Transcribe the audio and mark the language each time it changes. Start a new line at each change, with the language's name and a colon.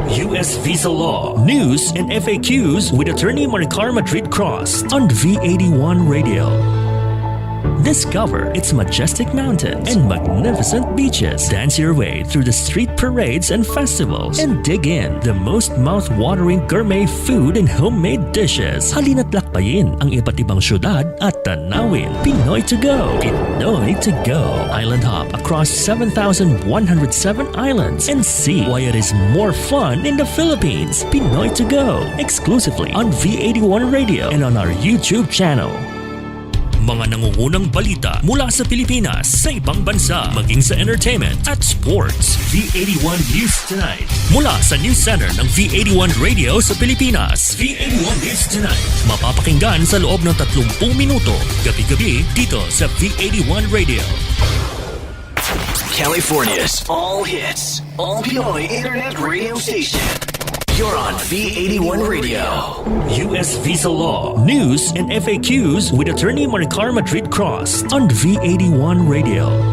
English: US Visa Law News and FAQs with Attorney Maricar Madrid Crost on V81 Radio. Discover its majestic mountains and magnificent beaches. Dance your way through the street parades and festivals and dig in the most mouth-watering gourmet food and homemade dishes.
Filipino: Halina't lakbayin ang iba't ibang syudad at tanawin.
English: Pinoy to go. Pinoy to go. Island hop across 7,107 islands and see why it is more fun in the Philippines. Pinoy to go. Exclusively on V81 Radio and on our YouTube channel.
Filipino: Mga nangungunang balita mula sa Pilipinas sa ibang bansa, maging sa entertainment at sports.
English: V81 News Tonight.
Filipino: Mula sa News Center ng V81 Radio sa Pilipinas. V81 News Tonight. Mapapakinggan sa loob ng 30 minuto, gabi-gabi dito sa V81 Radio.
English: California's all hits, all Pinoy internet radio station. You're on V81 Radio. US Visa Law News and FAQs with Attorney Maricar Madrid Crost on V81 Radio.